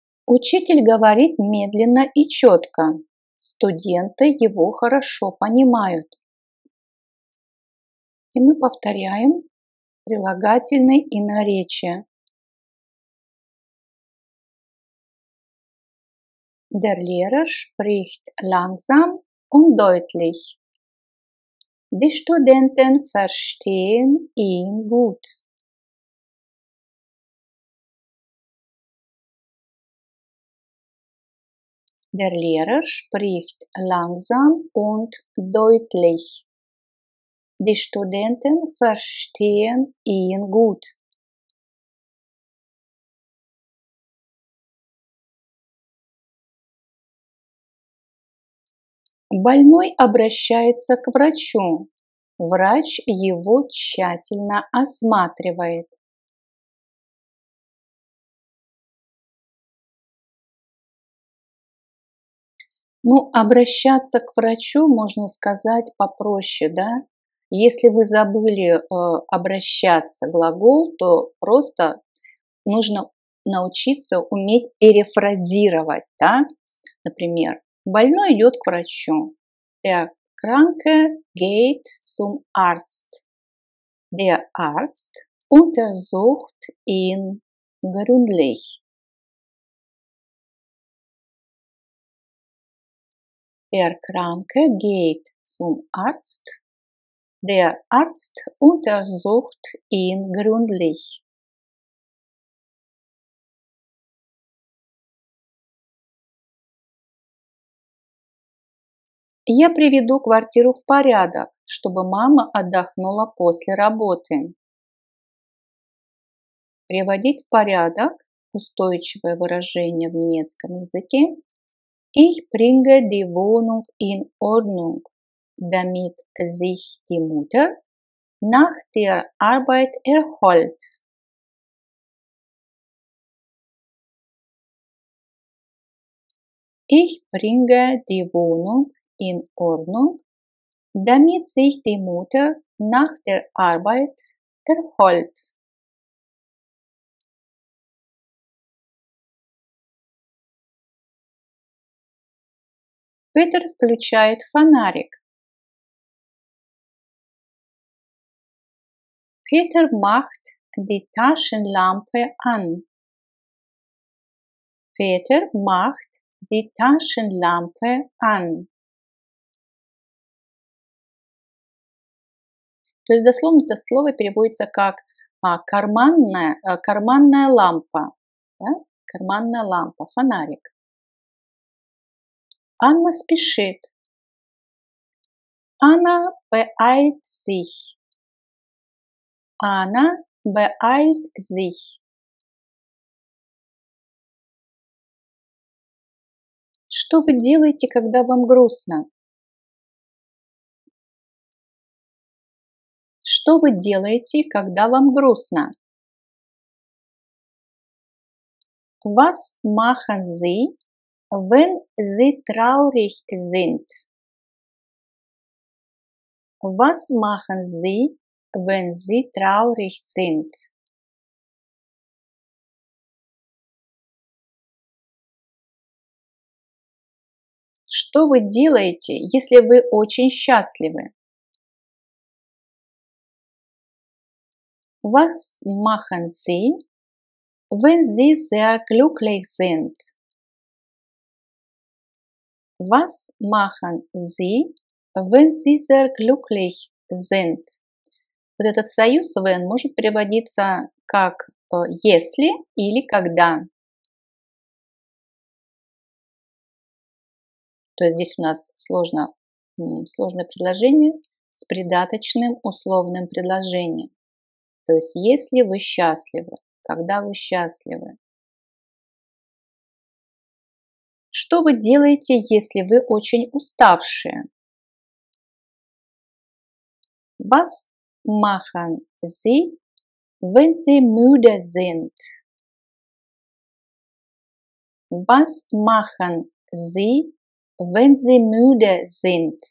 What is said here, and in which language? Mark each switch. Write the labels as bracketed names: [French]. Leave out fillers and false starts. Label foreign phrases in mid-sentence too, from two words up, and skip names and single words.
[Russian] Учитель говорит медленно и четко. Студенты его хорошо понимают. И мы повторяем прилагательные и наречия. [German] Der Lehrer spricht langsam und deutlich. Die Studenten verstehen ihn gut. Der Lehrer spricht langsam und deutlich. Die Studenten verstehen ihn gut. [Russian] Больной обращается к врачу. Врач его тщательно осматривает. Ну, обращаться к врачу можно сказать попроще, да? Если вы забыли обращаться глагол, то просто нужно научиться уметь перефразировать, да? Например, больной идет к врачу. [German] Der Kranke geht zum Arzt. Der Arzt untersucht ihn gründlich. Der Kranke geht zum Arzt. Der Arzt untersucht ihn gründlich. [Russian] Я приведу квартиру в порядок, чтобы мама отдохнула после работы. Приводить в порядок – устойчивое выражение в немецком языке. [German] Ich bringe die Wohnung in Ordnung, damit sich die Mutter nach der Arbeit erholt. Ich bringe die Wohnung in Ordnung, damit sich die Mutter nach der Arbeit erholt. [Russian] Петр включает фонарик. [German] Peter macht die Taschenlampe an. Peter macht die Taschenlampe an. [Russian] То есть дословно это слово переводится как карманная лампа. Да? Карманная лампа, фонарик. Анна спешит. [German] Anna beeilt sich. Anna beeilt sich. [Russian] Что вы делаете, когда вам грустно? Что вы делаете, когда вам грустно? [German] Was machen Sie, wenn Sie traurig sind? Was machen Sie, wenn Sie traurig sind? [Russian] Что вы делаете, если вы очень счастливы? [German] Was machen Sie, wenn Sie sehr glücklich sind? Was machen Sie, wenn Sie sehr glücklich sind? [Russian] Вот этот союз when может переводиться как если или когда. То есть здесь у нас сложное предложение с придаточным условным предложением. То есть если вы счастливы, когда вы счастливы. Что вы делаете, если вы очень уставшие? [German] Was machen Sie, wenn Sie müde sind? Was machen Sie, wenn Sie müde sind?